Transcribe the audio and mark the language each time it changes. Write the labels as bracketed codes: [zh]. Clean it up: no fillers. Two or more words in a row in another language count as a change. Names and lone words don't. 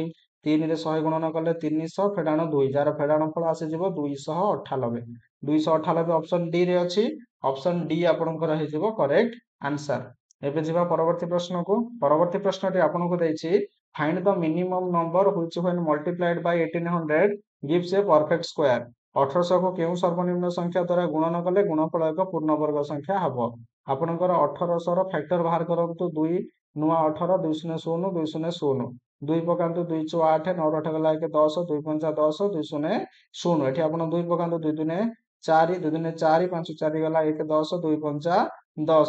[or] 3 ରେ 100 ଗୁଣନ କଲେ 300 ଫେଡାଣ 2, ଯାହାର ଫେଡାଣ ଫଳ ଆସିଯିବ 298। 298 ଅପସନ ଡି ରେ ଅଛି। ଅପସନ ଡି ଆପଣଙ୍କର ହେଇଯିବ [en] correct answer. [or] ଏବେ ଯିବା ପରବର୍ତ୍ତୀ ପ୍ରଶ୍ନକୁ। ପରବର୍ତ୍ତୀ ପ୍ରଶ୍ନଟି ଆପଣଙ୍କୁ ଦେଇଛି, [en] find the minimum number which when multiplied by 1800 gives a perfect square. [or] 1800କୁ କେଉଁ ସର୍ବନିମ୍ନ ସଂଖ୍ୟା ଦ୍ୱାରା ଗୁଣନ କଲେ ଗୁଣଫଳ ଏକ ପୂର୍ଣ୍ଣବର୍ଗ ସଂଖ୍ୟା ହବ। ଆପଣଙ୍କର 1800ର ଫ୍ୟାକ୍ଟର ବାହାର କରନ୍ତୁ। 2 ନୂଆ 18, 2 0 0 2 0 0, 2 ପକାନ୍ତୁ, 2 ଚଉ 8, 9 8 ଗଲା 1 10, 2 5 10, 2 0 0। ଏଠି ଆପଣ 2 ପକାନ୍ତୁ, 2 2 4, 2 2 4, 5 4 ଗଲା 1 10, 2 5 10।